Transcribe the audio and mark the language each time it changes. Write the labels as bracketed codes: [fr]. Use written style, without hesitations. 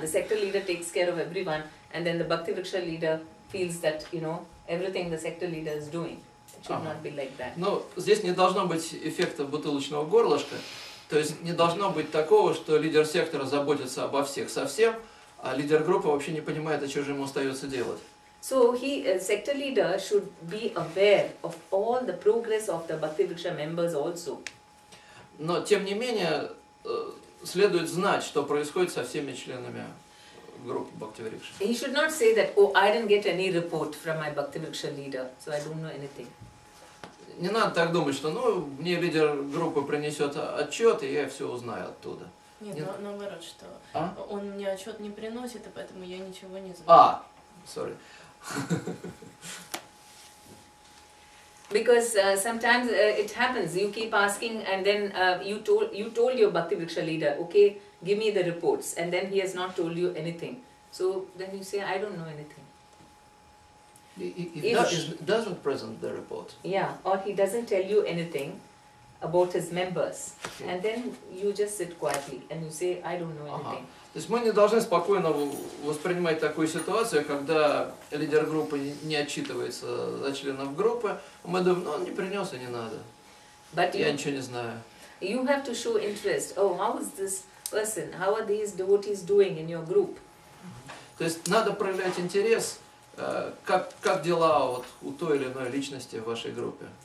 [en] The sector leader takes care of everyone, and then the Bhakti Vriksha leader feels that, everything the sector leader is doing. It should not be like that. [ru] Но здесь не должно быть эффекта бутылочного горлышка. То есть не должно быть такого, что лидер сектора заботится обо всех совсем, а лидер группы вообще не понимает, а что же ему остается делать. [en] So sector leader should be aware of all the progress of the Bhakti Vriksha members also. [ru] Но тем не менее следует знать, что происходит со всеми членами группы Бхакти Врикша. [en] He should not say that, oh, I didn't get any report from my Bhakti Vriksha leader, so I don't know anything. [ru] Не надо так думать, что мне лидер группы принесет отчет, и я все узнаю оттуда. Нет, Нет. наоборот, что А? он мне отчет не приносит, и поэтому я ничего не знаю. [en] Sorry. Because sometimes it happens, you keep asking and then you told your Bhakti Vriksha leader, okay, give me the reports, and then he has not told you anything. So then you say, I don't know anything. He doesn't present the report. Yeah, or he doesn't tell you anything about his members. Okay. And then you just sit quietly and you say, I don't know [ru] Ага. [en] anything. [ru] То есть мы не должны спокойно воспринимать такую ситуацию, когда лидер группы не отчитывается за членов группы. Мы думаем, ну он не принес и не надо. [en] But [ru] Я ничего не знаю. [en] you have to show interest. Oh, how is this person? How are these devotees doing in your group? [ru] То есть надо проявлять интерес, как дела вот у той или иной личности в вашей группе.